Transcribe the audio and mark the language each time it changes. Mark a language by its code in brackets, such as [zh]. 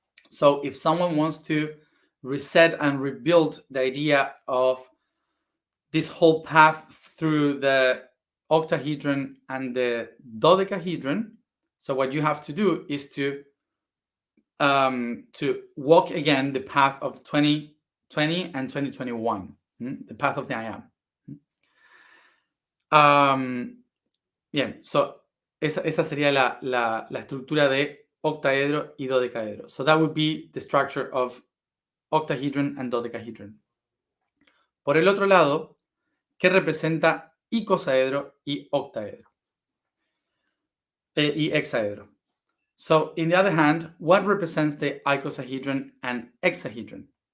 [en] So if someone wants to reset and rebuild the idea of this whole path through the octahedron and the dodecahedron, so what you have to do is to to walk again the path of 2020 and 2021, the path of the I am. [es] Bien, so esa sería la estructura de octaedro y dodecaedro. [en] So that would be the structure of octahedron and dodecahedron. [es] Por el otro lado, ¿qué representa icosaedro y octaedro? Y hexaedro. [en] So, in the other hand, what represents the icosahedron and hexahedron?